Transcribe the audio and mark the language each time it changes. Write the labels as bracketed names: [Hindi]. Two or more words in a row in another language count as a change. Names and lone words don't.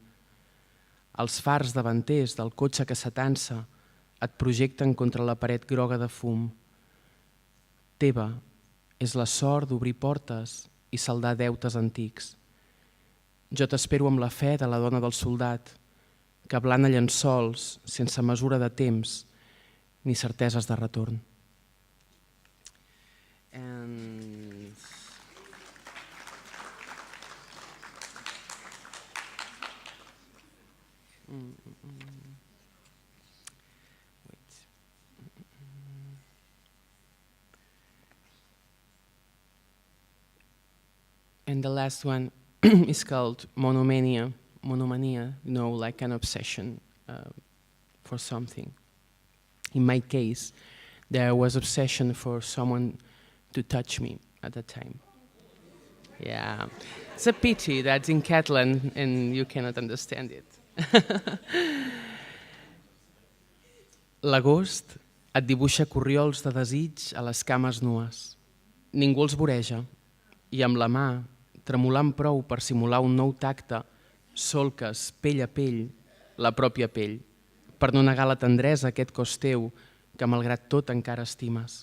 [Catalan] Els fars davanters del cotxe que s'atansa et projecten contra la paret groga de fum. Teva és la sort d'obrir portes i saldar deutes antics. Jo t'espero amb la fe de la dona del soldat, que ablana llençols sense mesura de temps ni certeses de retorn. [English] And... Wait. And the last one is called Monomania. Monomania, like an obsession for something. In my case, there was obsession for someone to touch me at that time. Yeah, it's a pity that's in Catalan and you cannot understand it. [Catalan] L'agost et dibuixa corriols de desig a les cames nues. Ningú els voreja i amb la mà, tremolant prou per simular un nou tacte, solques pell a pell la pròpia pell, per no negar la tendresa a aquest cos teu que malgrat tot encara estimes.